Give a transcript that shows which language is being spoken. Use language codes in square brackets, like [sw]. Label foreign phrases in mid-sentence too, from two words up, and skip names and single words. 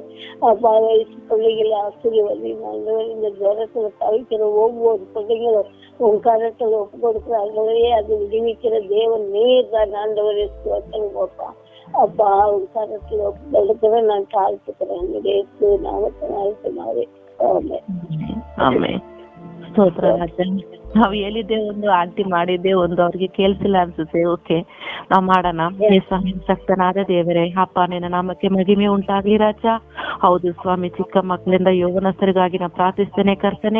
[ta] அப்பா வயசு பிள்ளைகளை ஆசீர்வதிங்க ஆண்டவரே. இந்த ஜுரத்துல தவிக்கிற ஒவ்வொரு பிள்ளைங்களும் உன் கரத்துல ஒப்பு கொடுக்குற ஆண்டவரே, அது விடுவிக்கிற தேவன் நீர் தான் ஆண்டவரே. ஸ்தோத்திரம் அப்பா. அப்பா உன் கரத்துல ஒப்பு கொடுக்கிற நான் தாழ்த்துக்கிறேன். நாமத்தை நாழ்த்தினாரே. [kn] ಆಮೇಲೆ ಸ್ತೋತ್ರ ರಾಜ. ನಾವ್ ಹೇಳಿದ್ದೆ ಒಂದು, ಆಂಟಿ ಮಾಡಿದ್ದೆ ಒಂದು, ಅವ್ರಿಗೆ ಕೇಳಿಸಿಲ್ಲ ಅನ್ಸುತ್ತೆ. ಓಕೆ, ನಾವ್ ಮಾಡೋಣ. ಶಕ್ತನಾದ ದೇವರೇ, ಅಪ್ಪ ನಿನ್ನ ನಾಮಕ್ಕೆ ಮಹಿಮೆ ಉಂಟಾಗ್ಲಿ ರಾಜ. ಹೌದು ಸ್ವಾಮಿ, ಚಿಕ್ಕ ಮಕ್ಕಳಿಂದ ಯೌವನಸ್ಥರಿಗಾಗಿ ನಾ ಪ್ರಾರ್ಥಿಸ್ತೇನೆ ಕರ್ತನೆ.